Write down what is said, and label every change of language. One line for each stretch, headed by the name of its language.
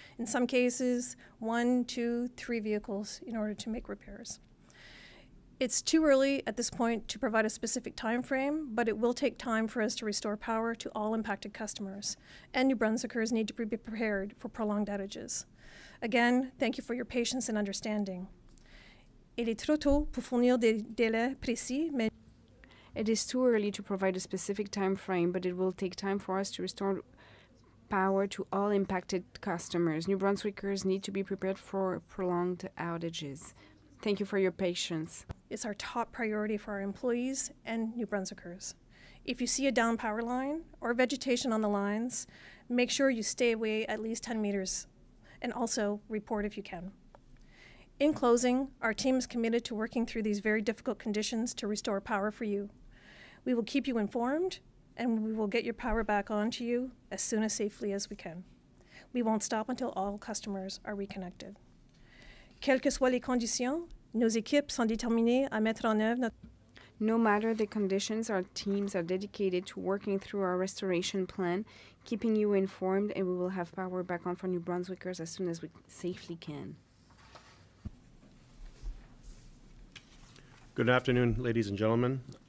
English: In some cases, 1, 2, 3 vehicles in order to make repairs. It's too early at this point to provide a specific time frame, but it will take time for us to restore power to all impacted customers, and New Brunswickers need to be prepared for prolonged outages. Again, thank you for your patience and understanding.
French: Il est trop tôt pour fournir des délais précis, mais
English: it is too early to provide a specific time frame, but it will take time for us to restore power to all impacted customers. New Brunswickers need to be prepared for prolonged outages. Thank you for your patience. It's our top priority for our employees and New Brunswickers. If you see a down power line or vegetation on the lines, make sure you stay away at least 10 meters and also report if you can. In closing, our team is committed to working through these very difficult conditions to restore power for you. We will keep you informed and we will get your power back on to you as soon as safely as we can. We won't stop until all customers are reconnected.
French: Quelles que soient les conditions, nos équipes sont déterminées à mettre en œuvre notre...
English: No matter the conditions, our teams are dedicated to working through our restoration plan, keeping you informed, and we will have power back on for New Brunswickers as soon as we safely can. Good afternoon, ladies and gentlemen.